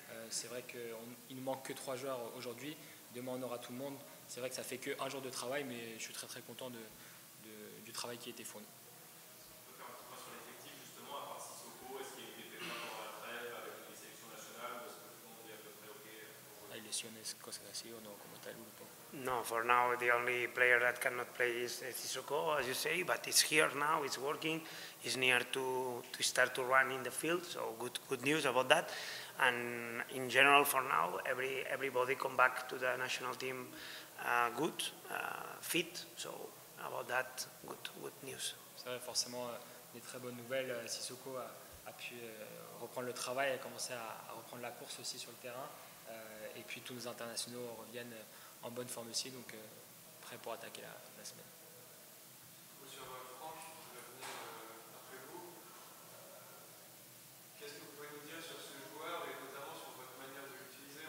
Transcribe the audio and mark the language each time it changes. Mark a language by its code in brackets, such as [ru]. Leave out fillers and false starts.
[fr] C'est vrai qu'il ne manque que 3 joueurs aujourd'hui. Demain, on aura tout le monde. C'est vrai que ça fait qu'un jour de travail, mais je suis très très content du travail qui a été fourni. On peut faire un petit point sur l'effectif, justement, à part Sissoko, est-ce qu'il était déjà pendant la trêve avec les sélections nationales ou est-ce que tout le monde est à peu près OK? [es] ¿Hay lesiones, cosas así o no como tal grupo? [en] No, for now the only player that cannot play is Sissoko, as you say, but it's here now, it's working, it's near to start to run in the field, so good news about that. And in general, for now, everybody come back to the national team good, fit, so about that, good news. [fr] C'est vrai, forcément, des très bonnes nouvelles. Sissoko a pu reprendre le travail, a commencé à reprendre la course aussi sur le terrain. Et puis tous nos internationaux reviennent en bonne forme aussi, donc prêts pour attaquer la semaine. Sur Franck, qui va venir après vous, qu'est-ce que vous pouvez nous dire sur ce joueur et notamment sur votre manière de l'utiliser?